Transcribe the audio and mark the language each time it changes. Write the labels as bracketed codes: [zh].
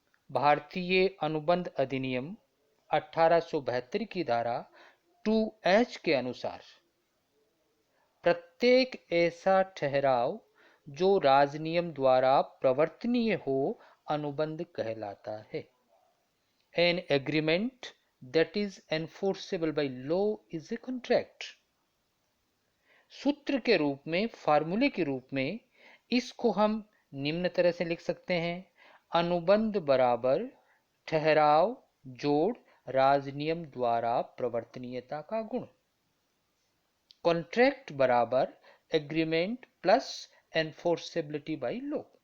[hi] भारतीय अनुबंध अधिनियम 1872 की धारा 2H के अनुसार प्रत्येक ऐसा ठहराव जो राजनियम द्वारा प्रवर्तनीय हो अनुबंध कहलाता है। [en] An agreement that is enforceable by law is a contract. [hi] सूत्र के रूप में, फार्मूले के रूप में इसको हम निम्न तरह से लिख सकते हैं: अनुबंध बराबर ठहराव जोड़ राजनियम द्वारा प्रवर्तनीयता का गुण। [en] Contract बराबर agreement plus enforceability by law.